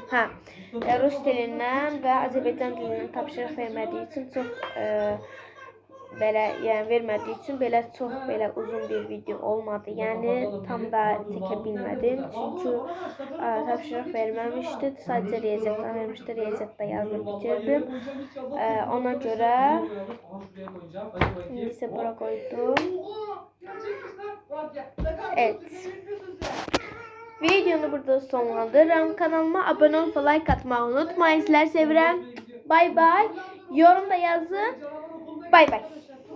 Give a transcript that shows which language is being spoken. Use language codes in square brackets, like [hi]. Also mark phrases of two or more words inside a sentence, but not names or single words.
[az] Ha, Rus dilindən və Azərbaycan dilindən tapşırıq vermədiyi üçün çox belə yəni vermədiyi üçün belə çox belə uzun bir video olmadı. Yəni tam da çəkə bilmədim. Çünki tapşırıq verməmişdi. Sadəcə riyaziyyatdan vermişdi. Riyaziyyatda yazıb bitirdim. Ona görə indi bura qoydum. Evet. Videonu burada sonlandırıram. [tr] Kanalıma abone olup like atmayı unutmayın. [az] Sizleri sevirəm. Bay bay. Yorumda yazın. Bay bay.